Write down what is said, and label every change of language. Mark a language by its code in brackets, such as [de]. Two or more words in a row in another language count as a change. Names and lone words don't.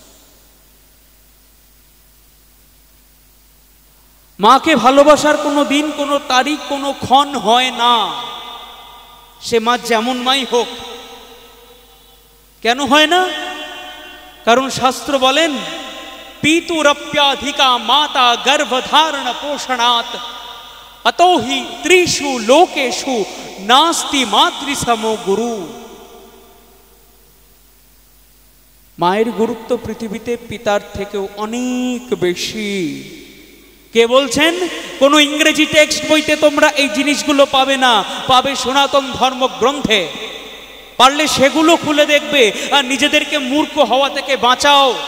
[bn] মাকে ভালোবাসার কোনো দিন, কোনো তারিখ, কোনো ক্ষণ হয় না। সে মা যেমন মাই হোক। কেন হয় না? কারণ শাস্ত্র বলেন [sa] পিতুরপ্যাধিকা মাতা গর্ভধারণ পোষণাৎ अतो हि त्रिषु लोकेषु नास्ति मातृसमो गुरु। [bn] মায়ের গুরুত্ব পৃথিবীতে পিতার থেকেও অনেক বেশি। কে বলছেন? কোন ইংরেজি টেক্সট বইতে তোমরা এই জিনিসগুলো পাবে না, পাবে সনাতন ধর্মগ্রন্থে। পারলে সেগুলো খুলে দেখবে আর নিজেদেরকে মূর্খ হওয়া থেকে বাঁচাও।